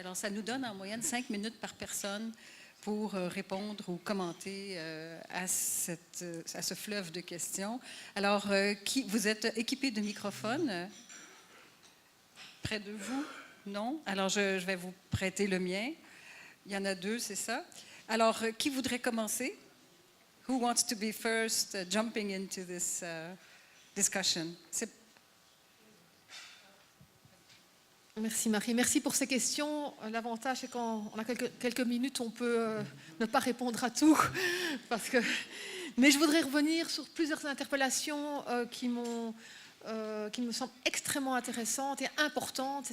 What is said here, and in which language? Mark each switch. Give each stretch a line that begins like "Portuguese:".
French: Alors, ça nous donne en moyenne 5 minutes par personne pour répondre ou commenter à ce fleuve de questions. Alors, vous êtes équipé de microphones près de vous? Non? Alors, je vais vous prêter le mien. Il y en a 2, c'est ça. Alors, qui voudrait commencer?
English: Who wants to be first jumping into this discussion?
French: Merci Marie, merci pour ces questions. L'avantage, c'est quand on a quelques minutes, on peut ne pas répondre à tout. Mais je voudrais revenir sur plusieurs interpellations qui me semblent extrêmement intéressantes et importantes.